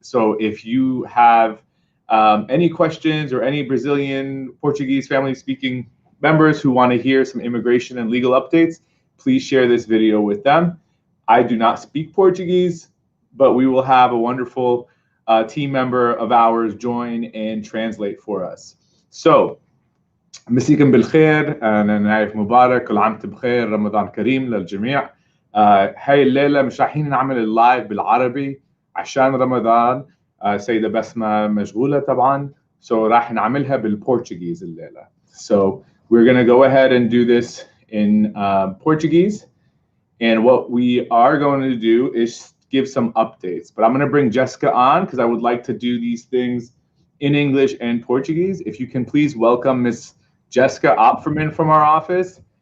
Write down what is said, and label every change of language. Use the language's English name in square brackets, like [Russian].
[English] So if you have any questions or any Brazilian Portuguese family speaking members who want to hear some immigration and legal updates, please share this video with them. I do not speak Portuguese, but we will have a wonderful team member of ours join and translate for us. So, [Arabic] مسيكم بالخير. أنا نايف مبارك، كل عام وانتم بخير، رمضان كريم للجميع. هاي الليلة مش رايحين نعمل اللايف بالعربي عشان رمضان. سيدة بسمة مشغولة طبعا، [English] so [Arabic] راح نعملها بالبورتوغيز الليلة. [English] So we're going to go ahead and do this in Portuguese. And what we are going to do is give some updates. But I'm going to bring Jessica on because I would like to do these things in English and Portuguese. If you can please welcome Miss Jessica Opferman from our office.